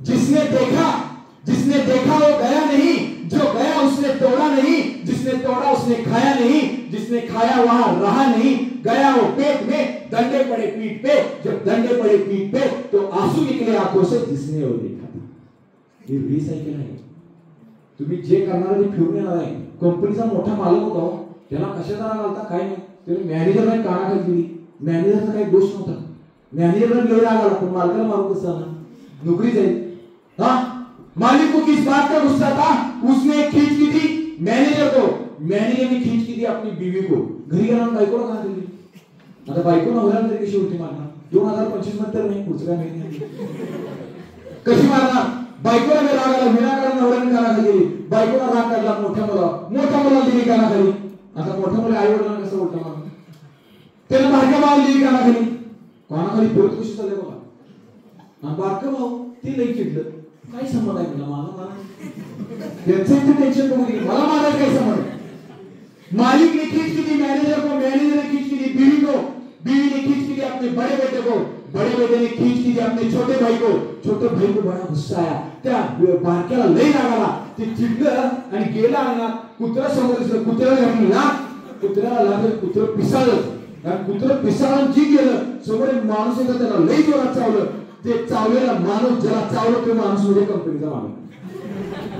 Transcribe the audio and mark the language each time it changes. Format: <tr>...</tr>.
<hi>जिसने देखा वो गया नहीं, जो गया उसने तोड़ा नहीं, जिसने तोड़ा उसने खाया नहीं, जिसने खाया वहां रहा नहीं, गया वो पेट में, डंडे पड़े पीठ पे, जब डंडे पड़े पीठ पे तो आंसू निकले आंखों से, जिसने वो देखा था.</hi> <mr>हे रिसायकल आहे. तुम्ही जे करणार ते फिरून येणार आहे. कंपनीचा मोठा मालक होता, त्याला कशाचा राग आलता काय नाही, त्याने मॅनेजरला कानाखाली दिली. मॅनेजरचा काही दोष नव्हता, मॅनेजरला लय राग आला, पण मालकाला मारू कसं आला? नोकरी जाईल.</mr> <hi>हाँ, मालिक को किस बात का गुस्सा था? उसने खींच की थी मैनेजर को, मैनेजर ने खींच की थी अपनी बीवी को.</hi> <mr>घरी गेला बायकोला कहा दिली. आता बायको नवऱ्याला तरी कशी उलटी मारणार? 2025 मध्ये तर नाही, पुढचं काय माहिती नाही कशी मारणार. बायकोला राग आला, विनाकारण नवऱ्याने कानाखाली दिली. बायकोला राग काढला, मोठ्या मुलाला दिली कानाखाली. आता मोठ्या मुला आई वडिलांना कसं उलटा मारणार? त्याला बारक्या भावाला दिली कानाखाली. कानाखाली परत कशी चालले बघा. आणि बारका भाऊ ते लई चिडलं, काय संबंध आहे मला मला त्यांचं टेन्शन बघू दे, मला मारायचं काय संबंध?</mr> <hi>मालिक ने खींच की थी मैनेजर को, मैनेजर ने खींच की थी बीवी को, बीवी ने खींच की थी अपने बड़े बेटे को, बड़े बेटे ने खींच की थी अपने छोटे भाई को, छोटे भाई को बड़ा गुस्सा आया.</hi> <mr>त्या बारक्याला लई राग आला, ते चिडलं आणि गेला अंगणात. कुत्रा समोर दिसलं, कुत्र्याला घातला, कुत्र्याला लागलं, कुत्रं पिसाळलं. आणि कुत्रं पिसाळून जी गेलं, समोर एक माणूस होता, त्याला लई जोरात चावलं. ते चावलेला माणूस ज्याला चावलं ते माणूस म्हणजे कंपनीचा मालक.</mr>